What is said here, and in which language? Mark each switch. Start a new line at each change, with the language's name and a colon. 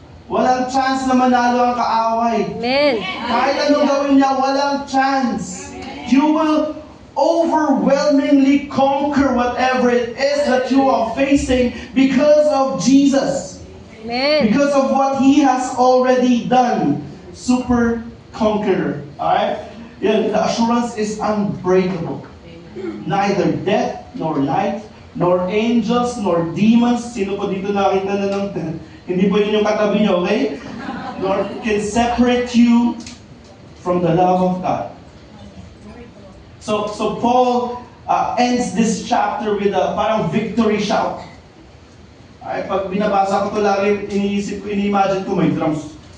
Filipino: Walang chance na manalo ang kaaway. Amen. Kahit anong gawin niya, walang chance.
English: You will overwhelmingly conquer whatever it is that you are facing because of Jesus. Amen. Because of what He has already done. Super conqueror. Alright? Yan, the assurance is unbreakable. Neither death, nor life, nor angels, nor demons.
Filipino: Sino po dito nakita na ng hindi po yun yung katabi niyo, okay?
English: Nor can separate you from the love of God. So Paul ends this chapter with a parang victory shout.
Filipino: Ay, pag binabasa ko to lagi, ini-imagine ko may drums.